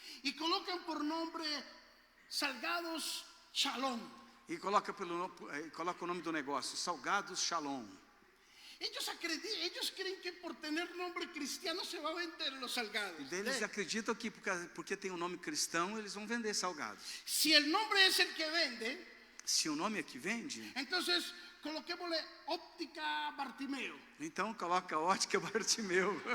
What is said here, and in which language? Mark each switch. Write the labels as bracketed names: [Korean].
[Spanish] Y colocan por nombre Salgados Shalom. [Portuguese] E coloca o nome do negócio, Salgados Shalom. [Spanish] Ellos creen que por tener nombre cristiano se va a vender los salgados. [Portuguese] E eles acreditam que porque tem um nome cristão, eles vão vender salgados. [Spanish] Si el nombre es el que vende, [Portuguese] Se o nome é que vende, [Spanish] entonces coloquémosle Óptica Bartimeo. [Portuguese] então coloca Ótica Bartimeu.